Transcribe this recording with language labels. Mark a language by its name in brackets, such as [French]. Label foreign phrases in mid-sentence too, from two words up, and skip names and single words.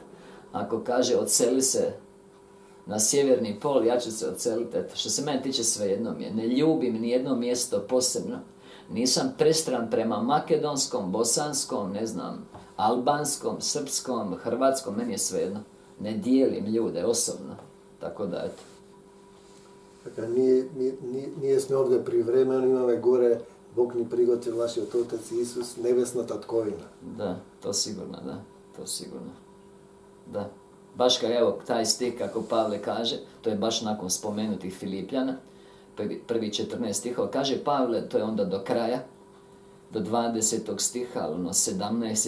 [Croatian] Ako kaže odseli se na sjeverni pol, ja ću se odseliti. Što se mene tiče, svejedno mi je. Ne ljubim nijedno mjesto posebno. Nisam pristran prema makedonskom, bosanskom, ne znam, albanskom, srpskom, hrvatskom, meni je svejedno. Ne dijelim ljude osobno. Tako da, eto. [Macedonian] Така, ние сме овде привремено, имаме горе, Бог ни приготви вашиот Отец Исус, небесна татковина. [Croatian] Da, to sigurno, da. To sigurno. Da. Baš kao, evo, taj stih, kako Pavle kaže, to je baš nakon spomenutih Filipljana, prvi 14 stihova, kaže Pavle, to je onda do kraja, do 20. stiha, ali 17.